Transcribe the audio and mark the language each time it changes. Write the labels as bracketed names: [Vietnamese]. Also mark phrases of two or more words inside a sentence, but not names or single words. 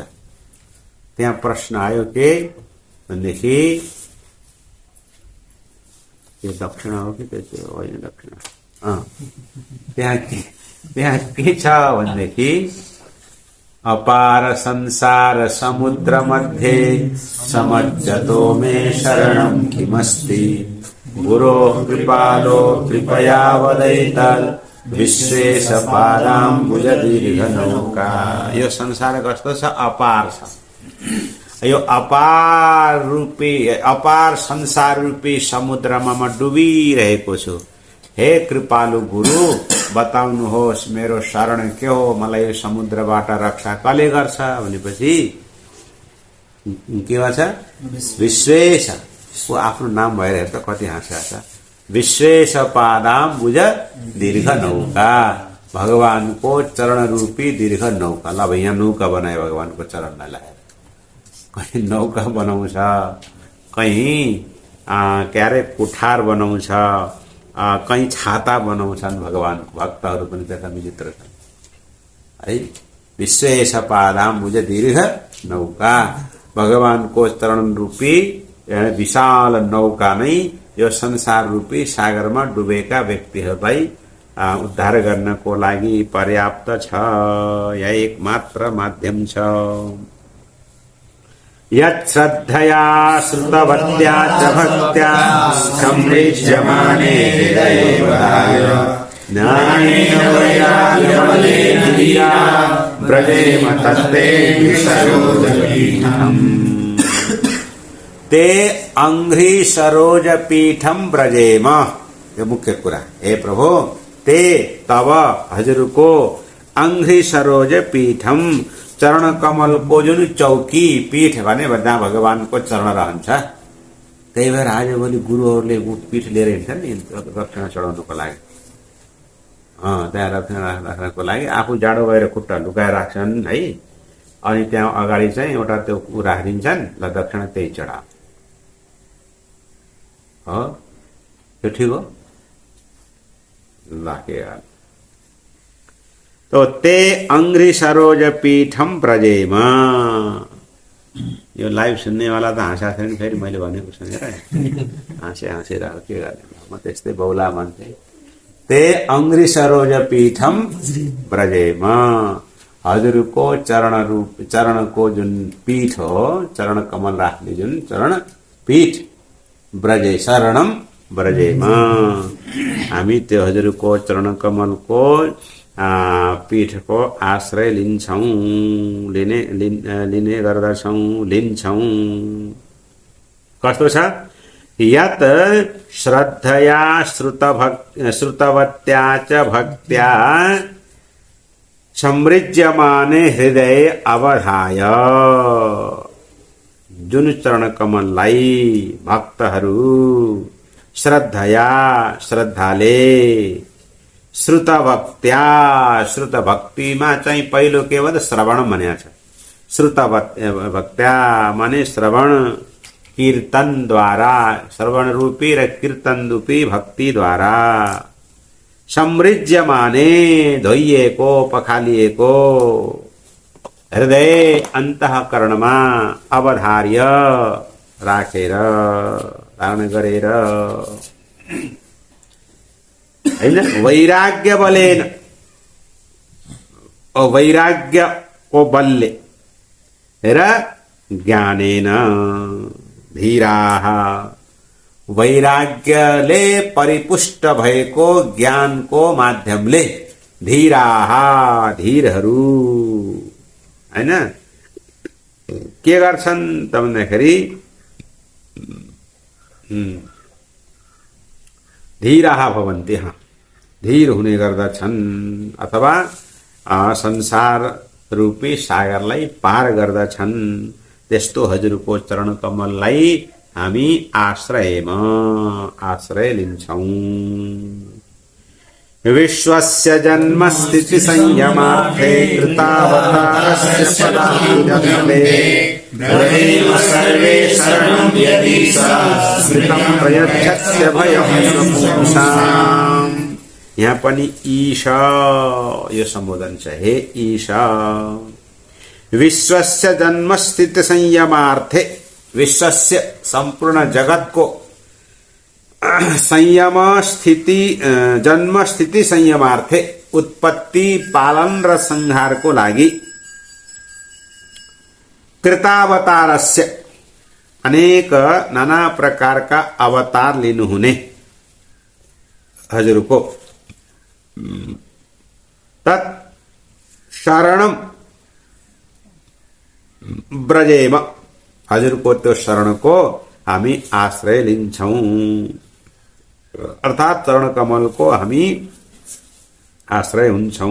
[Nepali] त्यहाँ प्रश्न आयो के भनेदेखि यो दक्षिणा हो कि त्यो होइन दक्षिणा, त्यहाँ के छ भनेदेखि [Sanskrit] अपार संसार समुद्र मध्ये समज्जतो मे शरणं किमस्ति गुरो कृपालो कृपया वदैत विश्वेश पादाम्बुज दीर्घ नौका। [Nepali] यो संसार कस्तो छ? अपार छ। यो अपार रूपी, अपार संसार रूपी समुद्रमा म डुबिरहेको छु। हे कृपालु गुरु बताउनुहोस् मेरो शरण के हो, मलाई यो समुद्रबाट रक्षा कसले गर्छ भनेपछि के भन्छ? विश्वेश, उसको आफ्नो नाम भएर हेर त कति हाँस्या छ। [Sanskrit] विश्वेश पादाम्बुज दीर्घ नौका, [Nepali] भगवानको चरण रूपी दीर्घ नौका। ल यहाँ नौका बनायो भगवानको चरणलाई लगाएर। कहीं नौका बनाउँछ, कहीं के अरे कुठार बनाउँछ, कहीं छाता बनाउँछन्। भगवानको भक्तहरू पनि त्यता विचित्र छन् है। [Sanskrit] विश्वेश पादाम्बुज दीर्घ नौका, [Nepali] भगवानको चरण रूपी विशाल नौका नै यो संसार रूपी सागरमा डुबेका व्यक्तिहरूलाई उद्धार गर्नको लागि पर्याप्त छ। यहाँ एक मात्र माध्यम छ। [Sanskrit] यत् श्रद्धया श्रुतवत्या च भक्त्या सम्प्रेष्यमाणे हृदयेवदाय ज्ञानेन वैराग्यबलेन धिया व्रजेम तत्ते विशयोदपीठम्। ते अंघ्रि सरोज पीठम ब्रजेम। [Nepali] यो मुख्य कुरा। हे प्रभु, ते तब हजुरको [Sanskrit] अंघ्रि सरोज पीठम, [Nepali] चरण कमलको जुन चौकी, पीठ भने जहाँ भगवानको चरण रहन्छ, त्यही भएर आजभोलि गुरुहरूले पीठ लिएर हिँड्छन् नि दक्षिणा चढाउनुको लागि। त्यहाँ दक्षिणा राख्नको लागि आफू जाडो भएर खुट्टा लुकाएर राख्छन् है, अनि त्यहाँ अगाडि चाहिँ एउटा त्यो राखिदिन्छन्, ल दक्षिणा त्यही चढा हो। त्यो ठिक हो ल के। [Sanskrit] तो ते अंघ्रि सरोज पीठम ब्रजेम। [Nepali] यो लाइभ सुन्ने वाला त हाँसा छैन, फेरि मैले भनेको सुनेर हाँसेर के गर्ने, म त्यस्तै बौला मान्छे। [Sanskrit] ते अंघ्रि सरोज पीठम ब्रजेम, [Nepali] हजुरको चरणको जुन पीठ हो, चरण कमल राख्ने जुन चरण पीठ, [Sanskrit] ब्रजे शरणम ब्रजेम, [Nepali] हामी त्यो हजुरको चरण कमलको पीठको आश्रय लिने गर्दछौं, लिन्छौं। कस्तो छ? [Sanskrit] यत श्रद्धया श्रुतवत्या च भक्त्या समृज्यमाने हृदय अवधाय। [Nepali] जुन चरण कमललाई भक्तहरू श्रद्धया, श्रद्धाले, [Sanskrit] श्रुत भक्त्या, [Nepali] श्रुत भक्तिमा चाहिँ पहिलो के भन्छ श्रवण भनेको छ। [Sanskrit] श्रुत भक्त्या [Nepali] माने श्रवण, कीर्तन द्वारा, श्रवण रूपी र कीर्तन रूपी भक्ति द्वारा, समृज्यमाने धोइएको, पखालिएको हृदय अन्तःकरणमा अवधार्य राखेर, धारण गरेर हैन, [Sanskrit] वैराग्य बलेन, [Nepali] वैराग्यको बलले र [Sanskrit] ज्ञानेन धीराः, [Nepali] वैराग्यले परिपुष्ट भएको ज्ञानको माध्यमले धीराः, धीरहरू हैन के गर्छन् त भन्दाखेरि [Sanskrit] धीराः भवन्ति, [Nepali] धीर हुने गर्दछन्, अथवा संसार रूपी सागरलाई पार गर्दछन्। त्यस्तो हजुरको चरण कमललाई हामी आश्रय लिन्छौं। [Sanskrit] विश्वस्य जन्म स्थिति संयमार्थे कृतावतारस्य पदाम्बुजतले ब्रजेम सर्वे शरणं यदि स्मृतं प्रयच्छस्य भयं स्वपुंसाम्। [Nepali] यहाँ पनि ईशा यो सम्बोधन छ। हे ईशा, [Sanskrit] विश्वस्य जन्म स्थिति संयमार्थे, [Nepali] विश्वस्य सम्पूर्ण जगतको संयम स्थिति, [Sanskrit] जन्म स्थिति संयमार्थे, [Nepali] उत्पत्ति, पालन र संहारको लागि कृतावतारस्य, अनेक नाना प्रकारका अवतार लिनुहुने हजुरको [Sanskrit] तत् शरणम ब्रजेम, [Nepali] हजुरको त्यो शरणको हामी आश्रय लिन्छौं, अर्थात चरण कमलको हामी आश्रय हुन्छौं।